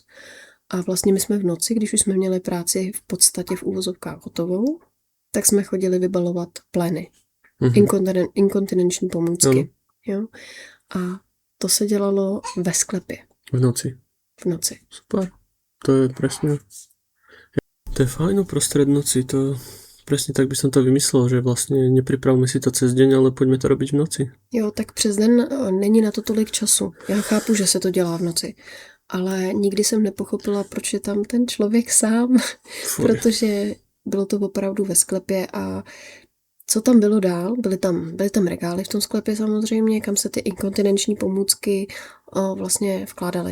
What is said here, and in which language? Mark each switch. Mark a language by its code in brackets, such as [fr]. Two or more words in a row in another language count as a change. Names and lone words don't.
[cs] A vlastně my jsme v noci, když už jsme měli práci v podstatě v úvozovkách hotovou, tak jsme chodili vybalovat plény. Inkontinenční pomůcky. Jo? A to se dělalo ve sklepě. V noci. V noci. Super. [sk] To je presne... To je fajn uprostred noci. To... Presne tak by som to vymyslel, že vlastne nepripravme si to cez deň, ale poďme to robiť v noci. [cs] Jo, tak přes den není na to tolik času. Já chápu, že se to dělá v noci. Ale nikdy jsem nepochopila, proč je tam ten člověk sám, protože bylo to opravdu ve sklepě a co tam bylo dál, byly tam regály v tom sklepě samozřejmě, kam se ty inkontinenční pomůcky vlastně vkládaly.